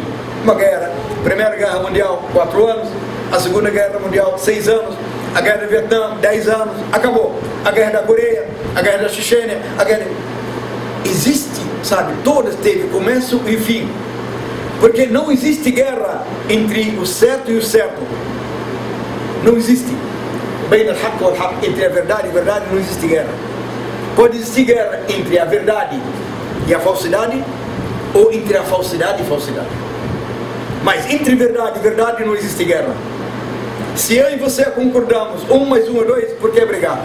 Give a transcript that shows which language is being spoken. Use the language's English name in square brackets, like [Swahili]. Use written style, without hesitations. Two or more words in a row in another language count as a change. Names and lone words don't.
[Portuguese] Uma guerra, Primeira Guerra Mundial, 4 anos, a Segunda Guerra Mundial, 6 anos, a Guerra do Vietnã, 10 anos, acabou. A Guerra da Coreia, a Guerra da Chechênia, a guerra... Existe, sabe, todas teve começo e fim. Porque não existe guerra entre o certo e o certo. Não existe. [Arabic] بين الحق والحق, [Portuguese] entre a verdade e a verdade não existe guerra. Pode existir guerra entre a verdade e a falsidade, ou entre a falsidade e falsidade. Mas entre verdade e verdade não existe guerra. Se eu e você concordamos, 1 mais 1 é 2, por que brigar?